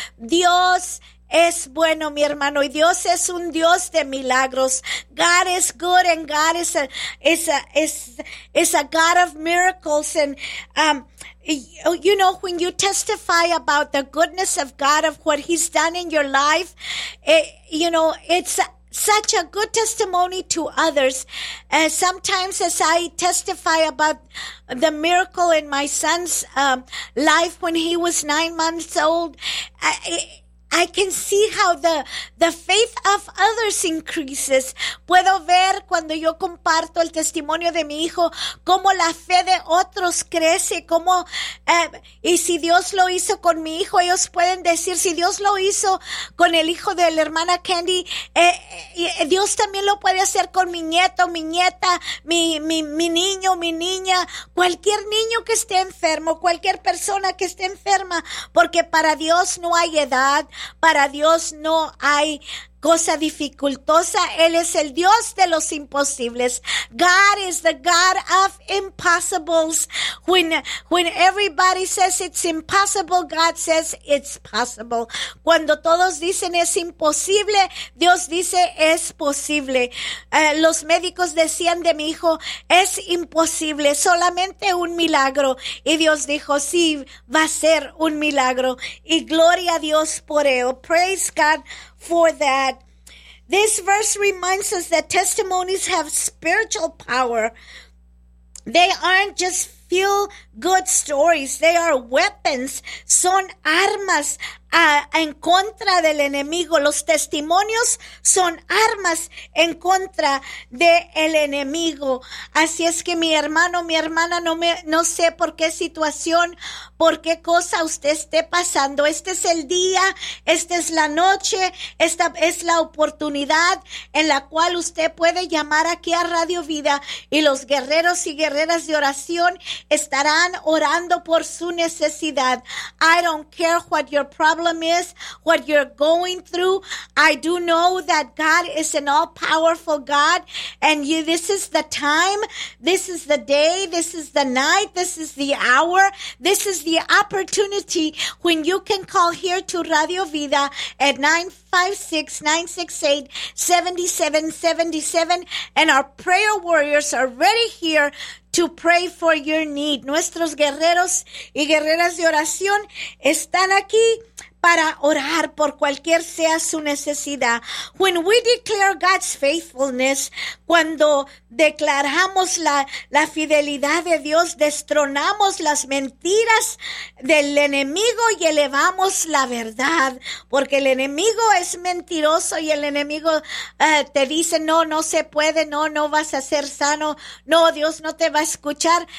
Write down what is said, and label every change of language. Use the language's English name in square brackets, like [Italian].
[Spanish] Dios es bueno, mi hermano, y Dios es un Dios de milagros. [English] God is good and God is a God of miracles. And you know, when you testify about the goodness of God, of what he's done in your life, you know, it's such a good testimony to others. And sometimes as I testify about the miracle in my son's life when he was 9 months old, I can see how the faith of others increases. [Spanish] Puedo ver cuando yo comparto el testimonio de mi hijo, cómo la fe de otros crece, y si Dios lo hizo con mi hijo, ellos pueden decir, si Dios lo hizo con el hijo de la hermana Candy, Dios también lo puede hacer con mi nieto, mi nieta, mi niño, mi niña, cualquier niño que esté enfermo, cualquier persona que esté enferma, porque para Dios no hay edad. Para Dios no hay cosa dificultosa. Él es el Dios de los imposibles. [English] God is the God of impossibles. When everybody says it's impossible, God says it's possible. [Spanish] Cuando todos dicen es imposible, Dios dice es posible. Los médicos decían de mi hijo, es imposible, solamente un milagro. Y Dios dijo, sí, va a ser un milagro. Y gloria a Dios por ello. [English] Praise God for that. This verse reminds us that testimonies have spiritual power. They aren't just feel good stories. They are weapons. [Spanish] Son armas en contra del enemigo. Los testimonios son armas en contra del enemigo. Así es que mi hermano, mi hermana, no sé por qué situación, por qué cosa usted esté pasando. Este es el día, esta es la noche, esta es la oportunidad en la cual usted puede llamar aquí a Radio Vida y los guerreros y guerreras de oración estarán orando por su necesidad. [English] I don't care what your problem is, what you're going through. I do know that God is an all-powerful God, and you, this is the time, this is the day, this is the night, this is the hour, this is the opportunity when you can call here to Radio Vida at 956-968-7777, and our prayer warriors are ready here to pray for your need. [Spanish] Nuestros guerreros y guerreras de oración están aquí para orar por cualquier sea su necesidad. [English] When we declare God's faithfulness, [Spanish] cuando declaramos la fidelidad de Dios, destronamos las mentiras del enemigo y elevamos la verdad, porque el enemigo es mentiroso y el enemigo te dice, no se puede, no vas a ser sano, no, Dios no te va a escuchar.